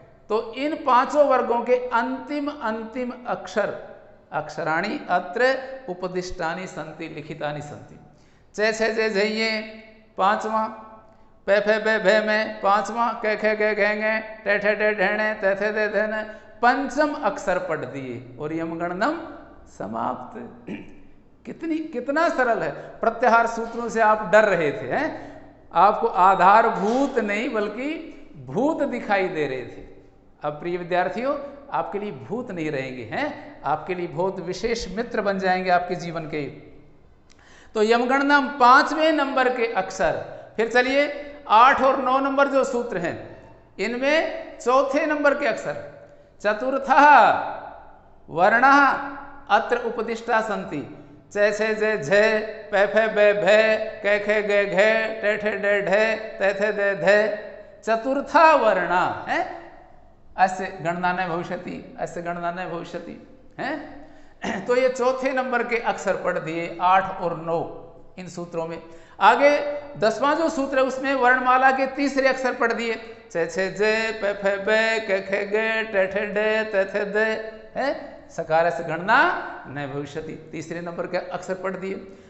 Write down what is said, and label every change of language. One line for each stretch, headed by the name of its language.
Hindi: तो इन 5 वर्गों के अंतिम
Sanskrit: अक्षराणि अत्र उपदिष्टानि सन्ति, लिखितानि सन्ति।
Hindi: च छ जे झइये 5वां, प फ ब भ में 5वां, क ख ग घ ङ, ट ठ ड ढ त थ द ध न, 5 अक्षर पढ़ दिए और यमगणनम समाप्त। कितना सरल है। प्रत्याहार सूत्रों से आप डर रहे थे, हैं? आपको आधारभूत नहीं बल्कि भूत दिखाई दे रहे थे। अब प्रिय विद्यार्थियों, आपके लिए भूत नहीं रहेंगे, हैं? आपके लिए बहुत विशेष मित्र बन जाएंगे आपके जीवन के। तो यमगणनम 5वें नंबर के अक्षर। फिर चलिए 8 और 9 नंबर जो सूत्र हैं, इनमें चौथे नंबर के अक्षर।
Sanskrit: चतुर्थः वर्णः अत्र उपदिष्टा सन्ति। च छ ज झ, प फ ब भ, क ख ग घ, ट ठ ड ढ, त थ द ध। चतुर्था वर्ण है, अस्य गणना न भविष्यति, अस्य गणना न भविष्यति, है?
Hindi: तो ये चौथे नंबर के अक्षर पढ़ दिए 8 और 9 इन सूत्रों में। आगे 10वां जो सूत्र है उसमें वर्णमाला के तीसरे अक्षर पढ़ दिए। च छ ज, प फ ब, क ख ग, ट ठ ड, त थ द, है? सकार से
Sanskrit: गणना न भविष्यति,
Hindi: तीसरे नंबर के अक्षर पढ़ दिए।